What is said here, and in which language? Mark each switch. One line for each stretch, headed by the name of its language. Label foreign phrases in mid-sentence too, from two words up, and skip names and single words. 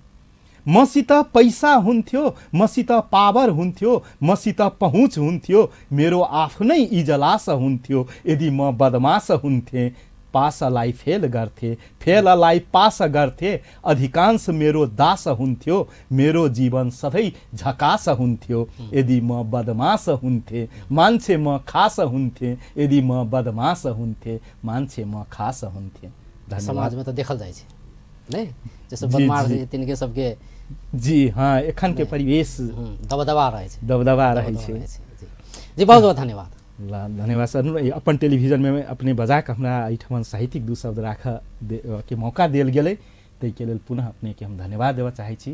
Nepali: मसित पैसा हुन्थ्यो, मसित पावर हुन्थ्यो, मसित पहुँच हुन्थ्यो, मेरो आफ्नै इजलास हुन्थ्यो, यदि म बदमाश हुन्थे पासलाई फेल गर्थे, फेललाई पास गर्थे, अधिकांश मेरो दास हुन्थ्यो, मेरो जीवन सधैँ झकास हुन्थ्यो, यदि म बदमाश हुन्थे, मान्छे म खास हुन्थे, यदि म बदमाश हुन्थे, मान्छे म खास हुन्थे।
Maithili: समाजमा त देखल जाइ छै नै, जैसे बदमाश तिनके सबके जी हाँ, एखन के परिवेश दबदबा रहै छै, जी बहुत बहुत धन्यवाद। धन्यवाद सर। अपन टेलीविजन में अपने बजा के हमरा एहिठमन साहित्यिक 2 शब्द राख के मौका देल गेलै, ताहिके लेल पुनः अपने के हम धन्यवाद देबऽ चाहै छी।